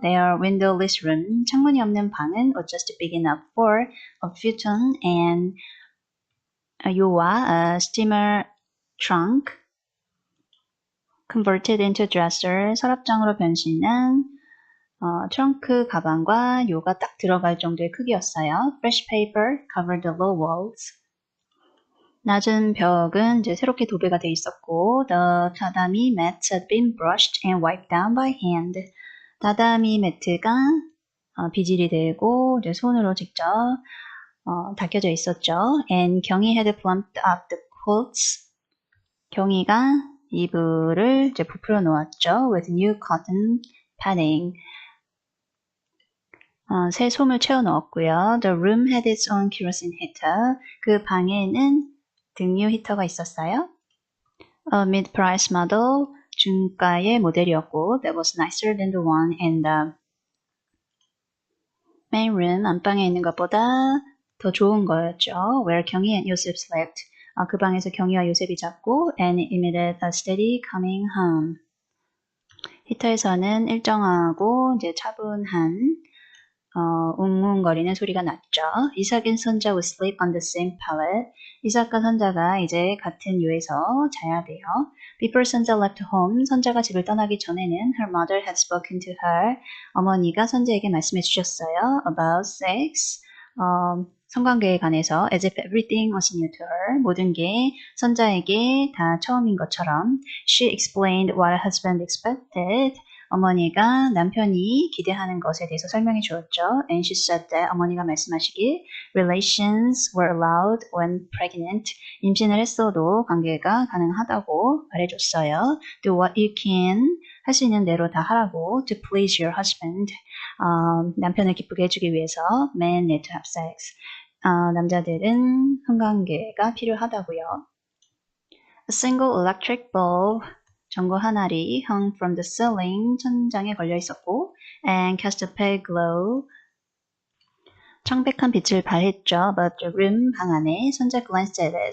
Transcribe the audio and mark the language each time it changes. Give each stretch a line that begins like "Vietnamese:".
English: Their windowless room,
Korean: 창문이 없는 방은
English: was just big enough for a futon and
Korean: 요와
English: steamer trunk converted into dresser,
Korean: 서랍장으로 변신한 트렁크 가방과 요가 딱 들어갈 정도의 크기였어요.
English: Fresh paper covered the low walls.
Korean: 낮은 벽은 이제 새롭게 도배가 돼 있었고,
English: the tatami mats had been brushed and wiped down by hand.
Korean: 다다미 매트가 비질이 되고 이제 손으로 직접 닦여져 있었죠.
English: And 경이 had plumped up the quilts.
Korean: 경이가 이불을 이제 부풀어 놓았죠.
English: With new cotton padding.
Korean: 새 솜을 채워 넣었고요.
English: The room had its own kerosene heater.
Korean: 그 방에는 등유 히터가 있었어요.
English: A mid-price model,
Korean: 중가의 모델이었고
English: that was nicer than the one in the main room.
Korean: 안방에 있는 것보다 더 좋은 거였죠.
English: where 경희 and Yosef slept.
Korean: 그 방에서 경희와 요셉이 잤고
English: and emitted a steady coming hum.
Korean: 히터에서는 일정하고 이제 차분한 웅웅거리는 소리가 났죠. 이삭인 선자 would sleep on the same pallet. 이삭과 선자가 이제 같은 요에서 자야 돼요.
English: Before 선자 left home,
Korean: 선자가 집을 떠나기 전에는
English: her mother had spoken to her.
Korean: 어머니가 선자에게 말씀해 주셨어요.
English: About sex.
Korean: 성관계에 관해서
English: as if everything was new to her.
Korean: 모든 게 선자에게 다 처음인 것처럼.
English: She explained what her husband expected.
Korean: 어머니가 남편이 기대하는 것에 대해서 설명해 주었죠.
English: And she said that
Korean: 어머니가 말씀하시길
English: relations were allowed when pregnant.
Korean: 임신을 했어도 관계가 가능하다고 말해줬어요.
English: Do what you can.
Korean: 할 수 있는 대로 다 하라고.
English: To please your husband.
Korean: 남편을 기쁘게 해주기 위해서
English: men need to have sex.
Korean: 남자들은 성관계가 필요하다고요.
English: A single electric bulb.
Korean: 전구 한 알이
English: hung from the ceiling,
Korean: 천장에 걸려 있었고
English: and cast a pale glow.
Korean: 창백한 빛을 발했죠.
English: But the room,
Korean: 방 안에 선자
English: glanced at it.